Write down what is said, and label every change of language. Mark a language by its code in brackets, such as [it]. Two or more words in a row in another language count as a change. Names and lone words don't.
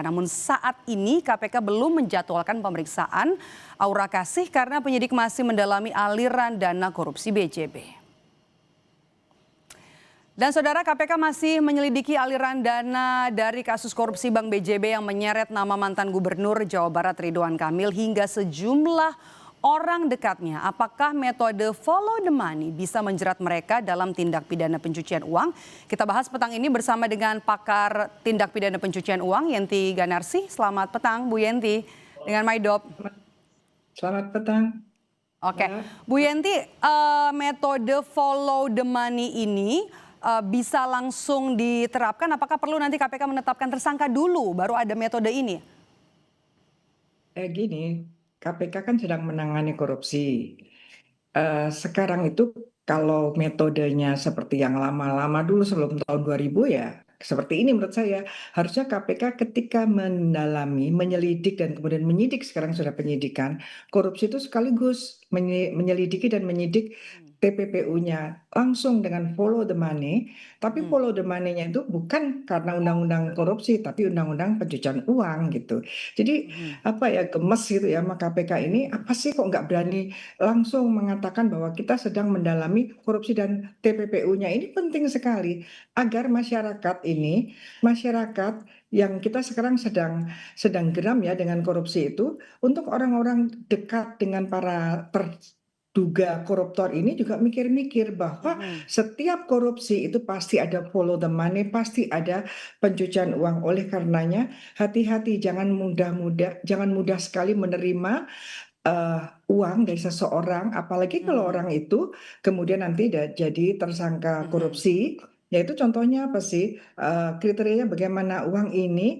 [id] Namun saat ini KPK belum menjadwalkan pemeriksaan Aura Kasih karena penyidik masih mendalami aliran dana korupsi BJB. Dan saudara, KPK masih menyelidiki aliran dana dari kasus korupsi Bank BJB yang menyeret nama mantan Gubernur Jawa Barat Ridwan Kamil hingga sejumlah orang dekatnya. Apakah metode [en] follow the money [id] bisa menjerat mereka dalam tindak pidana pencucian uang? Kita bahas petang ini bersama dengan pakar tindak pidana pencucian uang, Yenti Ganarsi. Selamat petang, Bu Yenti, dengan Maidop. Selamat petang. Oke, Bu Yenti, metode [en] follow the money [id] ini bisa langsung diterapkan? Apakah perlu nanti KPK menetapkan tersangka dulu, baru ada metode ini? Gini, KPK kan sedang menangani korupsi. Sekarang itu kalau metodenya seperti yang lama-lama dulu sebelum tahun 2000 ya seperti ini menurut saya. Harusnya KPK ketika mendalami, menyelidik dan kemudian menyidik, sekarang sudah penyidikan, korupsi itu sekaligus menyelidiki dan menyidik TPPU-nya langsung dengan [en] follow the money, [id] tapi [en] follow the money- [id] nya itu bukan karena undang-undang korupsi, tapi undang-undang pencucian uang gitu. Jadi apa ya, gemes gitu ya sama KPK ini, apa sih kok nggak berani langsung mengatakan bahwa kita sedang mendalami korupsi dan TPPU-nya. Ini penting sekali agar masyarakat ini, masyarakat yang kita sekarang sedang geram ya dengan korupsi itu, untuk orang-orang dekat dengan para terduga koruptor ini juga mikir-mikir bahwa setiap korupsi itu pasti ada [en] follow the money, [id] pasti ada pencucian uang. Oleh karenanya hati-hati, jangan mudah sekali menerima uang dari seseorang, apalagi kalau orang itu kemudian nanti jadi tersangka korupsi. Yaitu contohnya apa sih? Kriterianya bagaimana uang ini